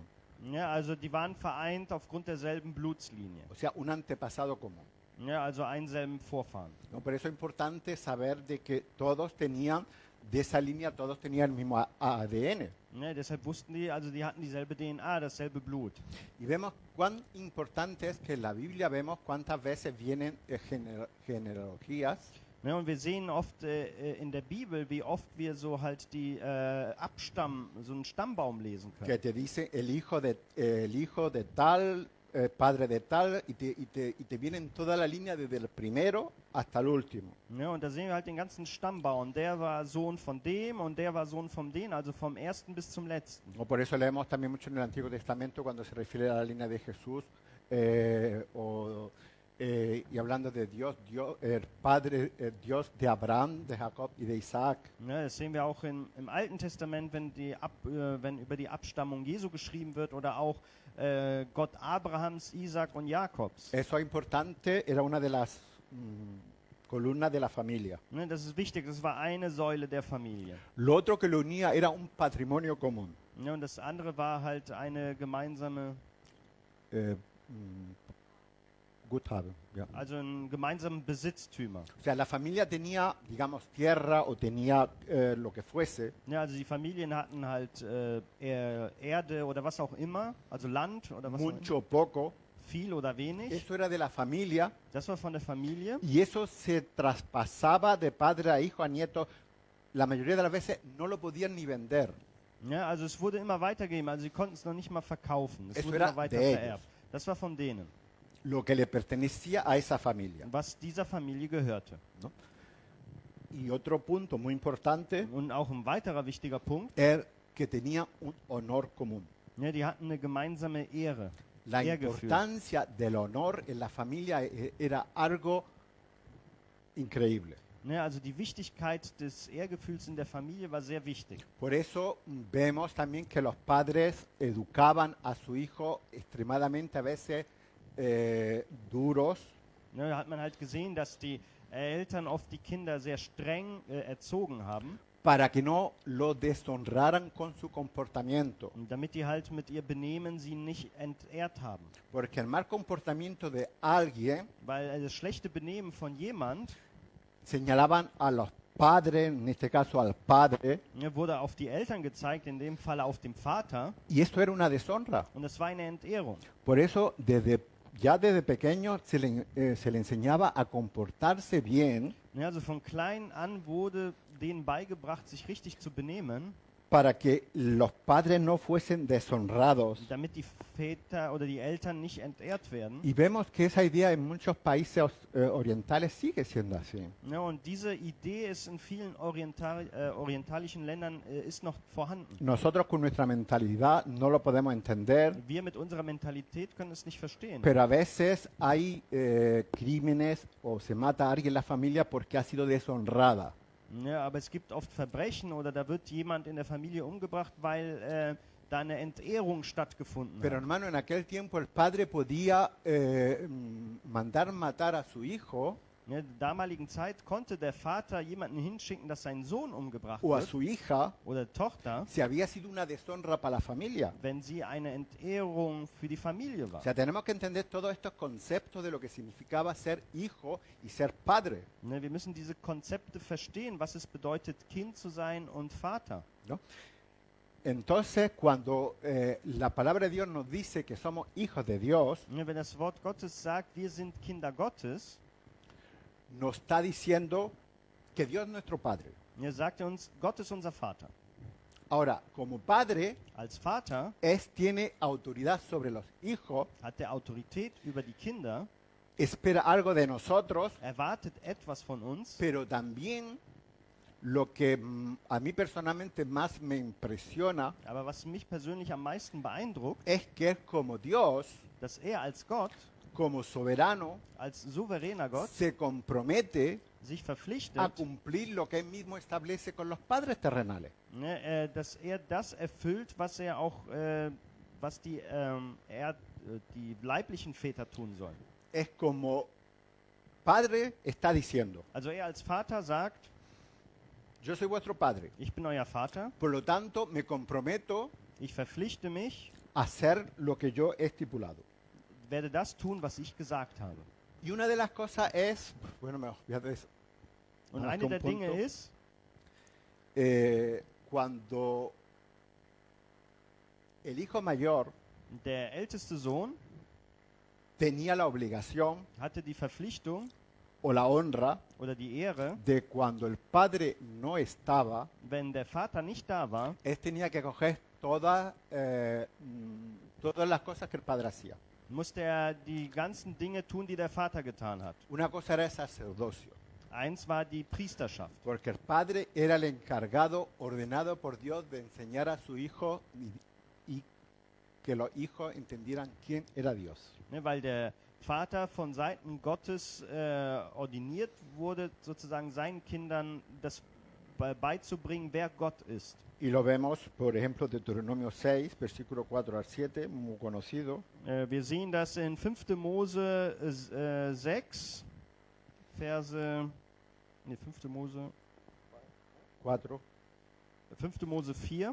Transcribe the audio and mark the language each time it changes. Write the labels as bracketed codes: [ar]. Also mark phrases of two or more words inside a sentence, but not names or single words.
[de] Ja, also die waren vereint aufgrund derselben Blutslinie. [es] O sea, un antepasado común. [de] Ja, also einselben Vorfahren. [es] ¿No? Por eso es importante saber de que todos tenían, de esa línea, todos tenían el mismo ADN. [de] Ne, deshalb wussten die, also die hatten dieselbe DNA, dasselbe Blut. [es] Y vemos cuán importante es que en la Biblia vemos cuántas veces vienen genealogías. [de] Ne, und wir sehen oft in der Bibel, wie oft wir so halt die so einen Stammbaum lesen können. [es] Que te dice el hijo de tal, padre de tal, y te vienen toda la línea desde el primero hasta el último. [de] Ne, und da sehen wir halt den ganzen Stammbaum. Der war Sohn von dem und der war Sohn von dem, also vom ersten bis zum letzten. [es] O por eso leemos también mucho en el Antiguo Testamento cuando se refiere a la línea de Jesús, y hablando de Dios, el Padre, Dios de Abraham, de Jacob y de Isaac. [de] Ne, das sehen wir auch im Alten Testament, wenn über die Abstammung Jesu geschrieben wird oder auch Gott Abrahams, Isaac und Jakobs. [es] Eso es importante, era una de las columnas de la familia. [de] Ne, das ist wichtig, das war eine Säule der Familie. [es] Lo otro que lo unía era un patrimonio común. [de] Ne, und das andere war halt eine gemeinsame, Guthaben, ja. also einen gemeinsamen Besitztümer. [es] O sea, la familia tenía, digamos, tierra o tenía lo que fuese, [de] Ja, also die Familien hatten halt Erde oder was auch immer, also Land oder was auch immer, [es] mucho o poco. [de] viel oder wenig. [es] Eso era de la familia [de] Das war von der Familie. [es] y eso se traspasaba de padre a hijo, a nieto. La mayoría de las veces no lo podían ni vender. [de] Ja, also es wurde immer weitergegeben, also sie konnten es noch nicht mal verkaufen. [es] Es Eso [de] wurde [es] era [de] immer weiter [es] de ellos. [de] vererbt. Das war von denen, [es] Lo que le pertenecía a esa familia. [de] was dieser Familie gehörte. [es] Y otro punto muy importante [de] Und auch ein weiterer wichtiger Punkt, [es] es que tenía un honor común. [de] ja, die hatten eine gemeinsame Ehre. [es] La [de] Ehrgefühl. [es] importancia del honor en la familia era algo increíble. [de] Ne, also die Wichtigkeit des Ehrgefühls in der Familie war sehr wichtig. [es] Por eso vemos también que los padres educaban a su hijo extremadamente a veces duros, [de] Ne, da hat man halt gesehen, dass die Eltern oft die Kinder sehr streng erzogen haben, [es] para que no lo deshonraran con su comportamiento. [de] und damit die halt mit ihr Benehmen sie nicht entehrt haben. [es] Porque el mal comportamiento de alguien [de] Weil das schlechte Benehmen von jemand [es] señalaban a los padre, en este caso al padre, [de] wurde auf die Eltern gezeigt, in dem Falle auf den Vater. [es] y esto era una deshonra. [de] Und es war eine Entehrung. [es] Por eso, ya desde pequeño se le enseñaba a comportarse bien [de] Ja, also von klein an wurde denen beigebracht, sich richtig zu benehmen, [es] para que los padres no fuesen deshonrados. [de] damit die Väter oder die Eltern nicht entehrt werden. [es] Y vemos que esa idea en muchos países orientales sigue siendo así. [de] Ja, und diese Idee ist in vielen orientalischen Ländern ist noch vorhanden. [es] Nosotros con nuestra mentalidad no lo podemos entender, [de] Wir mit unserer Mentalität können es nicht verstehen. [es] pero a veces hay crímenes o se mata a alguien en la familia porque ha sido deshonrada. [de] Ja, aber es gibt oft Verbrechen oder da wird jemand in der Familie umgebracht, weil da eine Entehrung stattgefunden [es] Pero [de] hat. [es] hermano, en aquel tiempo el padre podía mandar matar a su hijo [de] In der damaligen Zeit konnte der Vater jemanden hinschicken, dass sein Sohn umgebracht [es] o a [de] wird [es] su hija [de] oder Tochter, [es] si había sido una deshonra para la familia. [de] wenn sie eine Entehrung für die Familie [es] O [de] war. [es] sea, tenemos que entender todos estos conceptos de lo que significaba ser hijo y ser padre, [de] Ne, wir müssen diese Konzepte verstehen, was es bedeutet, Kind zu sein und Vater. [es] ¿no? Entonces, cuando la palabra de Dios nos dice que somos hijos de Dios, [de] Ne, wenn das Wort Gottes sagt, wir sind Kinder Gottes, [es] nos está diciendo que Dios es nuestro Padre. [de] sagt er uns, Gott ist unser Vater. [es] Ahora, como padre, [de] Als Vater [es] tiene autoridad sobre los hijos, [de] hat er Autorität über die Kinder, [es] espera algo de nosotros, [de] erwartet etwas von uns, [es] pero también lo que a mí personalmente más me impresiona [de] aber was mich persönlich am meisten beeindruckt, [es] es que es como Dios, [de] dass er als Gott, [es] como soberano, [de] als souveräner Gott, [es] se compromete [de] sich [es] a [de] verpflichtet, [es] cumplir lo que él mismo establece con los padres terrenales. [de] ne, dass er das erfüllt, was er auch, was die leiblichen Väter tun sollen. [es] Es como padre está diciendo, [de] Also er als Vater sagt, [es] yo soy vuestro padre, [de] ich bin euer Vater, [es] por lo tanto me comprometo [de] ich verpflichte mich, [es] a hacer lo que yo he estipulado. [de] werde das tun, was ich gesagt habe. [es] Y una de las cosas es, bueno, me olvidé de eso. [de] Und Ah, eine der [es] con [de] Dinge [es] punto. [de] ist, [es] Cuando el hijo mayor [de] der älteste Sohn [es] tenía la obligación [de] hatte die Verpflichtung [es] o la honra [de] oder die Ehre, [es] de cuando el padre no estaba, [de] wenn der Vater nicht da war, [es] tenía que coger todas las cosas que el padre hacía. [de] musste er die ganzen Dinge tun, die der Vater getan hat. [es] Una cosa era el sacerdocio, [de] Eins war die Priesterschaft. [es] porque el padre era el encargado, ordenado por Dios, de enseñar a su hijo y que los hijos entendieran quién era Dios. [de] Ne, weil der Vater von Seiten Gottes ordiniert wurde, sozusagen seinen Kindern das beizubringen, wer Gott ist. [es] Y lo vemos, por ejemplo, Deuteronomio 6, versículo 4 al 7, muy conocido. [de] Wir sehen das in 5. Mose 6, Verse, 5. Mose, 4, 5. Mose 4,